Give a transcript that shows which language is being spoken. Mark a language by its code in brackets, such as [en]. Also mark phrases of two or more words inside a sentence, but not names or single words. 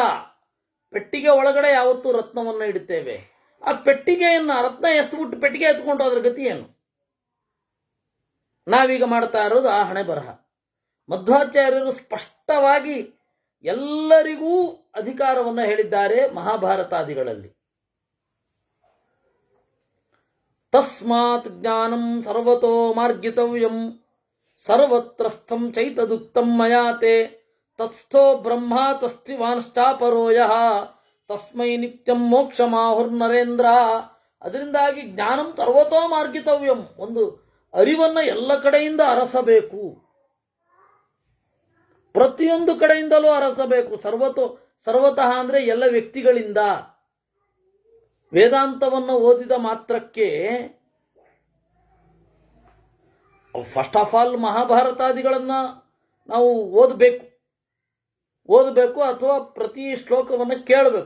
[kn] ಪೆಟ್ಟಿಗೆ ಒಳಗಡೆ ಯಾವತ್ತೂ ರತ್ನವನ್ನು ಇಡುತ್ತೇವೆ. ಆ ಪೆಟ್ಟಿಗೆಯನ್ನ ರತ್ನ ಎಸ್ಬಿಟ್ಟು ಪೆಟ್ಟಿಗೆ ಎತ್ಕೊಂಡು ಅದ್ರ ಗತಿ ಏನು? ನಾವೀಗ ಮಾಡ್ತಾ ಇರೋದು ಆ ಹಣೆ ಬರಹ. ಮಧ್ವಾಚಾರ್ಯರು ಸ್ಪಷ್ಟವಾಗಿ ಎಲ್ಲರಿಗೂ ಅಧಿಕಾರವನ್ನು ಹೇಳಿದ್ದಾರೆ ಮಹಾಭಾರತಾದಿಗಳಲ್ಲಿ. [sa] ತಸ್ಮಾತ್ ಜ್ಞಾನಂ ಸರ್ವತೋ ಮಾರ್ಗಿತವ್ಯಂ ಸರ್ವತ್ರಸ್ಥಂ ಚೈತದುಕ್ತಂ ಮಯಾತೆ ತತ್ಸ್ಥೋ ಬ್ರಹ್ಮ ತಸ್ತಿವಾನ್ಶ್ಚಾಪರೋಯ ತಸ್ಮೈ ನಿತ್ಯಂ ಮೋಕ್ಷಮಾಹುರ್ನರೇಂದ್ರ. [kn] ಅದರಿಂದಾಗಿ [sa] ಜ್ಞಾನಂ ಸರ್ವತೋ ಮಾರ್ಗಿತವ್ಯಂ. [kn] ಒಂದು ಅರಿವನ್ನು ಎಲ್ಲ ಕಡೆಯಿಂದ ಅರಸಬೇಕು, ಪ್ರತಿಯೊಂದು ಕಡೆಯಿಂದಲೂ ಅರಸಬೇಕು. ಸರ್ವತಃ ಅಂದರೆ ಎಲ್ಲ ವ್ಯಕ್ತಿಗಳಿಂದ. ವೇದಾಂತವನ್ನು ಓದಿದ ಮಾತ್ರಕ್ಕೆ [en] first of all [kn] ಮಹಾಭಾರತಾದಿಗಳನ್ನು ನಾವು ಓದಬೇಕು ಅಥವಾ ಪ್ರತಿ ಶ್ಲೋಕವನ್ನು ಕೇಳಬೇಕು.